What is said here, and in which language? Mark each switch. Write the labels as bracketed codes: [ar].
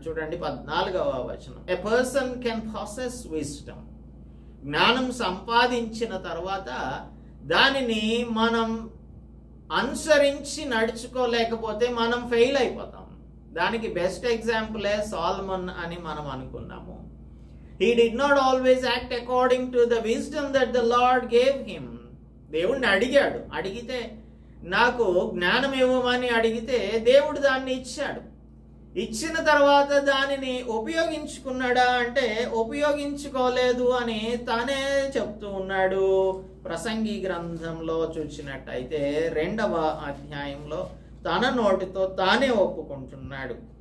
[te] చూడండి 14వ వచనం, [en] A person can possess wisdom. [te] జ్ఞానం సంపాదించిన తర్వాత దానిని మనం అనుసరించి నడుచుకోలేకపోతే మనం ఫెయిల్ అయిపోతాం. దానికి బెస్ట్ ఎగ్జాంపులే సోలమన్ అని మనం అనుకున్నాము. [en] He did not always act according to the wisdom that the Lord gave him. [te] దేవుడిని అడిగితే నాకు జ్ఞానం ఇవ్వమని అడిగితే దేవుడు దాన్ని ఇచ్చాడు. ఇచ్చిన తర్వాత దానిని ఉపయోగించుకున్నాడా అంటే ఉపయోగించుకోలేదు అని తానే చెప్తూ ఉన్నాడు. ప్రసంగి గ్రంథంలో చూసినట్టయితే 2వ అధ్యాయంలో తన నోటితో తానే ఒప్పుకుంటున్నాడు.